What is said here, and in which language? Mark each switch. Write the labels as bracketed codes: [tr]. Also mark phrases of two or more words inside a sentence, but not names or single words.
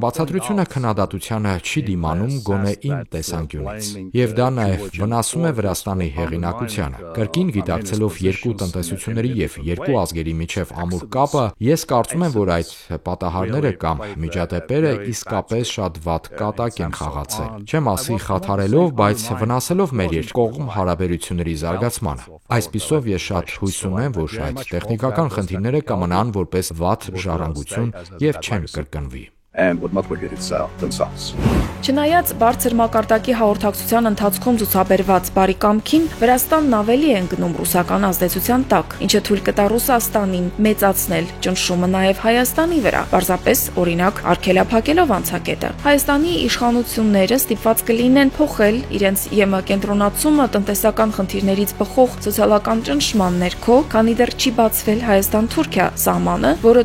[hy] բացատրությունը քննադատությանը չի դիմանում գոնե իմ տեսանկյունից։ Եվ դա նաև վնասում է Վրաստանի հեղինակությանը։ Կրկին գիտակցելով երկու տնտեսությունների եւ երկու ազգերի միջև ամուր կապը, ես կարծում եմ, որ այդ պատահարները կամ միջադեպերը իսկապես շատ վատ կատակ են խաղացել։ Չեմ ասի խաթարելով, բայց վնասելով մեր երկկողմ հարաբերությունների զարգացմանը։ Այսպիսով ես շատ հույս ունեմ, որ այդ տեխնիկական խնդիրները կմնան որպես վատ ժառանգություն եւ չեն կրկնվի։ [en] And would not repeat itself themselves. [hy] Չնայած բարձր մակարդակի հաղորդակցության ընթացքում ցուցաբերված բարի կամքին, Վրաստանն ավելի է ընկնում ռուսական ազդեցության տակ, ինչը թույլ կտա Ռուսաստանին մեծացնել ճնշումը նաև Հայաստանի վրա, պարզապես օրինակ արգելափակելով անցակետը։ Հայաստանի իշխանությունները ստիպված կլինեն փոխել իրենց ԵՄ կենտրոնացումը տնտեսական խնդիրներից բխող սոցիալական ճնշման ներքո, քանի դեռ չի բացվել Հայաստան-Թուրքիա սահմանը, որը